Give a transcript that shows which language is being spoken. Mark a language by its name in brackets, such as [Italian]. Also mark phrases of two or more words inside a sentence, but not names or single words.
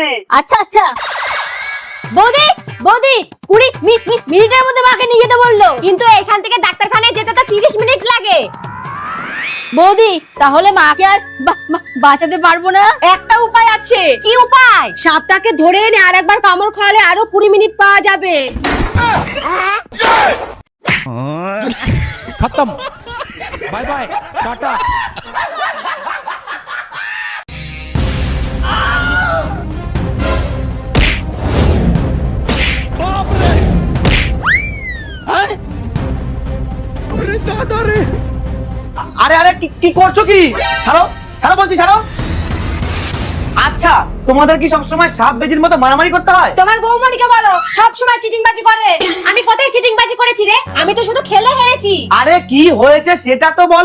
[Bangla] আচ্ছা আচ্ছা বৌদি বৌদি, 20 মিনিটের মধ্যে মাকে নিয়ে যেতে বললো, কিন্তু এখান থেকে ডাক্তারখানায় যেতে তো 30 মিনিট লাগে। বৌদি তাহলে মাকে আর বাঁচাতে পারবো না। একটা উপায় আছে। কি উপায়? সাপটাকে ধরে এনে আরেকবার কামড় খাওয়ালে আরো 20 মিনিট পাওয়া যাবে। [Hindi] खत्म, [English] bye bye, [Hindi] टाटा। बाप रे, अरे दादा रे। [Bangla] আরে আরে কি করছো? কি ছাড়ো ছাড়ো বলছি, ছাড়ো। আচ্ছা, তোমাদের কি সবসময় সাপ বেজির মতো মারামারি করতে হয়? তোমার বৌমণিকে বলো, সব সময় চিটিংবাজি করে। আমি কোথায় চিটিংবাজি করেছি রে? আমি তো শুধু খেলে হেরেছি। আরে কি হয়েছে সেটা তো বলো।